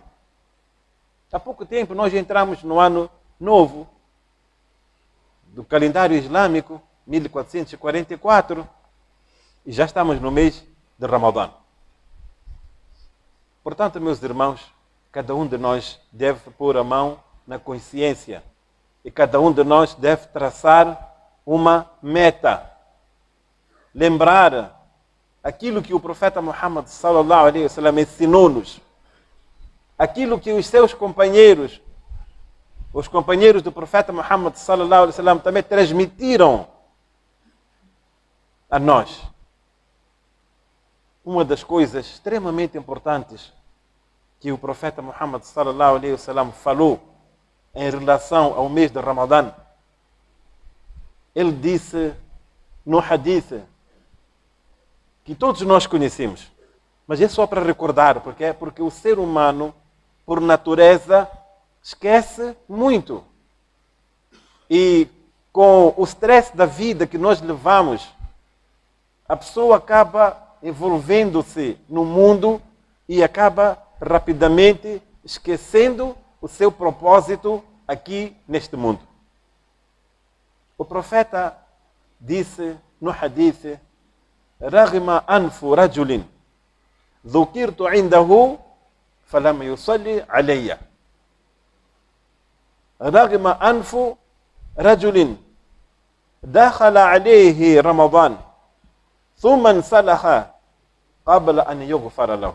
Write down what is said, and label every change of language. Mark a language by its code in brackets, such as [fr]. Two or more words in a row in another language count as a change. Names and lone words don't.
[pt] Há pouco tempo nós entramos no ano novo do calendário islâmico, 1444, e já estamos no mês de Ramadã. Portanto, meus irmãos, cada um de nós deve pôr a mão na consciência e cada um de nós deve traçar uma meta. Lembrar aquilo que o profeta Muhammad [ar] صلى الله عليه وسلم [pt] ensinou-nos, aquilo que os seus companheiros, os companheiros do profeta Muhammad [ar] صلى الله عليه وسلم [pt] também transmitiram a nós. Uma das coisas extremamente importantes que o profeta Muhammad [ar] صلى الله عليه وسلم [pt] falou em relação ao mês de Ramadã, ele disse no hadith que todos nós conhecemos, mas é só para recordar, porque o ser humano, por natureza, esquece muito. E com o stress da vida que nós levamos, a pessoa acaba envolvendo-se no mundo e acaba rapidamente esquecendo o seu propósito aqui neste mundo. O profeta disse no hadith: [ar] رغم أنف رجل ذكرت عنده فلم يصلي علي. رغم أنف رجل دخل عليه رمضان ثم انسلخ قبل أن يغفر له.